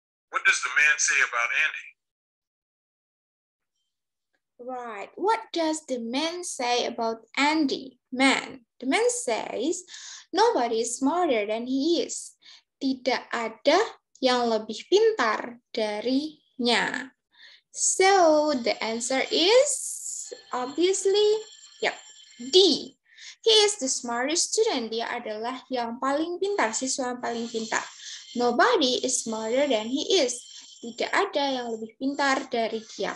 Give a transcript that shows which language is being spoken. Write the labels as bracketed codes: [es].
[en] What does the man say about Andy? Right. What does the man say about Andy? Man. The man says, nobody is smarter than he is. [id] Tidak ada yang lebih pintar darinya. [en] So the answer is obviously, yep, D. He is the smartest student. [id] Dia adalah yang paling pintar, siswa yang paling pintar. [en] Nobody is smarter than he is. [id] Tidak ada yang lebih pintar dari dia.